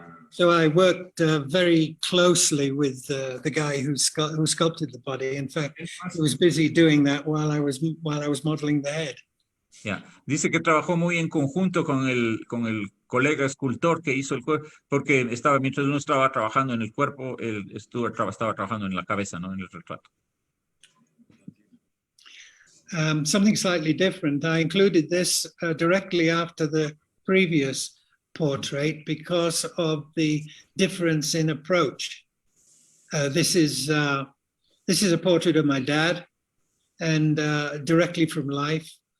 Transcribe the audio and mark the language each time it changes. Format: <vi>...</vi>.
<en>So I worked very closely with the guy who sculpted the body. In fact, he was busy doing that while I was modeling the head. Yeah.</en> <es>Dice que trabajó muy en conjunto con el colega escultor que hizo el cuerpo, porque mientras uno estaba trabajando en el cuerpo, Stuart estaba trabajando en la cabeza, ¿no? En el retrato.</es> <en>Something slightly different. I included this directly after the previous portrait because of the difference in approach. This is a portrait of my dad, and directly from life.</en>